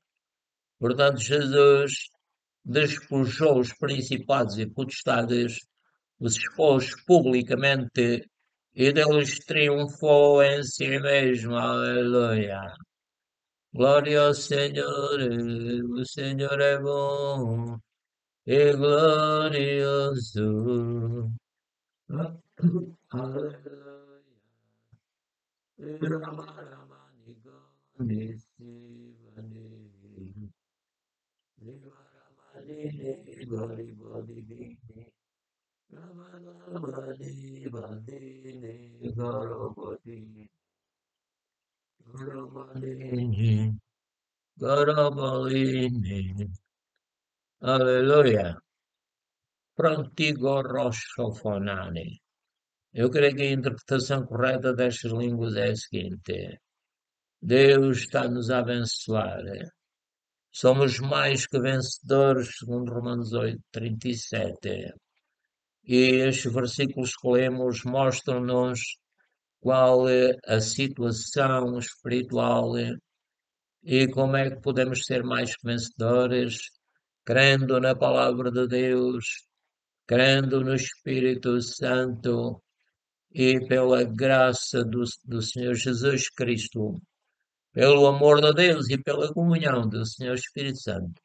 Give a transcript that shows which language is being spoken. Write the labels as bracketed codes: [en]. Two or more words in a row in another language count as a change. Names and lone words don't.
[pt] Portanto, Jesus despojou os principados e potestades, os expôs publicamente e deles triunfou em si mesmo. Aleluia. Glória ao Senhor, o Senhor é bom e glorioso. Aleluia. Ramanamani Gandhi Sivani. Nivaramani Bali Bali Bini. Ramanamani Bandini Garopati. Ramanini Garabalini. Aleluia. Prontigo Rossofonani. Eu creio que a interpretação correta destas línguas é a seguinte: Deus está-nos a abençoar. Somos mais que vencedores, segundo Romanos 8:37. E estes versículos que lemos mostram-nos qual é a situação espiritual e como é que podemos ser mais que vencedores, crendo na palavra de Deus, crendo no Espírito Santo e pela graça do Senhor Jesus Cristo, pelo amor de Deus e pela comunhão do Senhor Espírito Santo.